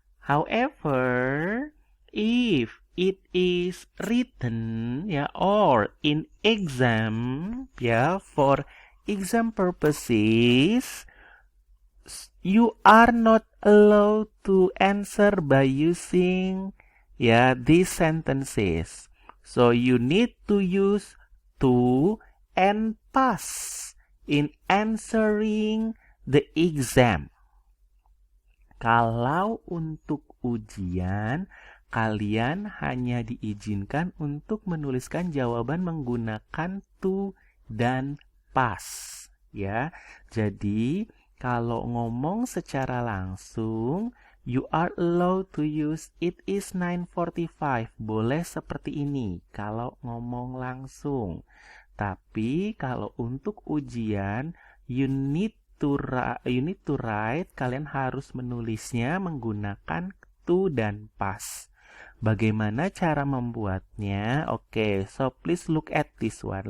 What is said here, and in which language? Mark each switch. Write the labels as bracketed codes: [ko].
[en] However, if it is written, yeah, or in exam, yeah, for exam purposes, you are not allowed to answer by using, yeah, these sentences. So you need to use to and past in answering the exam. [id] Kalau untuk ujian, kalian hanya diizinkan untuk menuliskan jawaban menggunakan to dan past, ya. Jadi, kalau ngomong secara langsung, [en] you are allowed to use it is 9:45. [id] Boleh seperti ini kalau ngomong langsung. Tapi kalau untuk ujian, [en] you need to write, [id] kalian harus menulisnya menggunakan to dan past. Bagaimana cara membuatnya? [en] Oke, so please look at this one.